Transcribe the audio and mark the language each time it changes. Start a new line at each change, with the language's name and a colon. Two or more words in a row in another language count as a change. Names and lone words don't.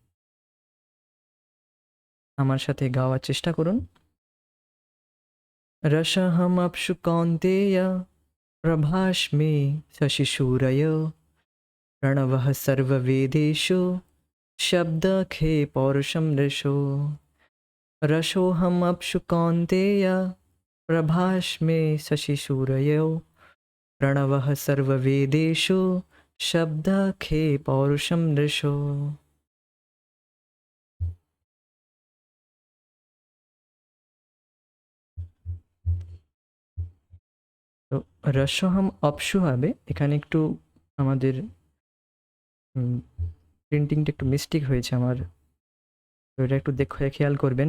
Bangla: আমার সাথে গাওয়ার চেষ্টা করুন।
Sanskrit: রসহম অপ্সু কৌন্তেয় প্রভাস্মে শশিশূরয় প্রণবঃ সর্ববেদেষু শব্দखे पौरुषं रसो। रसोऽहम् अप्सु कौन्तेय प्रभास्मे शशिसूरयो प्रणवः सर्ववेदेषु शब्दखे पौरुषं रसो।
Bangla: তো
Sanskrit: রসহম অপসু
Bangla: হবে, এখানে একটু আমাদের প্রিন্টিংটা একটু মিস্টেক হয়েছে আমার, তো এটা একটু দেখে খেয়াল করবেন।